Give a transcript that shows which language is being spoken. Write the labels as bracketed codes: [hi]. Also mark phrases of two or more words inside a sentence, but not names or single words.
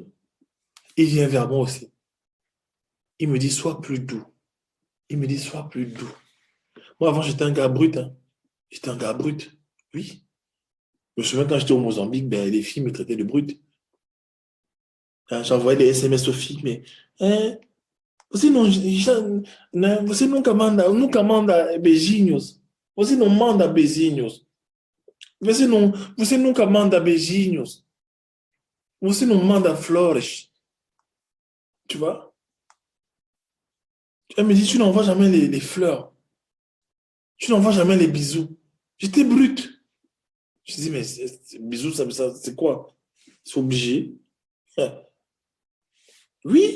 [fr] Il vient vers moi aussi. Il me dit, sois plus doux. Il me dit, sois plus doux. Moi, avant, j'étais un gars brut. Hein. J'étais un gars brut. Oui. Je me souviens quand j'étais au Mozambique, ben, les filles me traitaient de brut. Hein, j'envoyais des SMS aux filles, mais hein, [pt] você nunca manda beijinhos. Você não manda beijinhos. Você nunca manda beijinhos. Você não manda flores. [fr] Tu vois? Elle me dit, tu n'envoies jamais les fleurs. Tu n'envoies jamais les bisous. J'étais brute. Je dis, mais bisous, ça c'est quoi? C'est obligé. Oui.